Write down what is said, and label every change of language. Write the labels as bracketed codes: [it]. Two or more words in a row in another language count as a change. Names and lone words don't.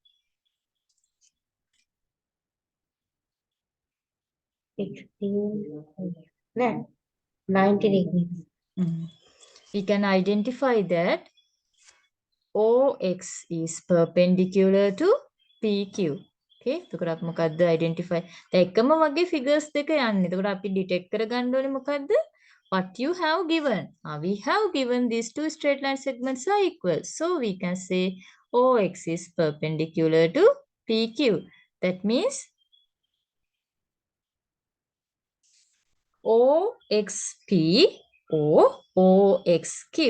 [en] It no, 90 degrees. We can identify that OX is perpendicular to PQ. [si] Okay, එතකොට අපි මොකද්ද identify? දැන් එකම වගේ figures දෙක යන්නේ. එතකොට අපි detect කරගන්න ඕනේ මොකද්ද? [en] What you have given. We have given these two straight line segments are equal. So we can say OX is perpendicular to PQ. That means OXP or OXQ.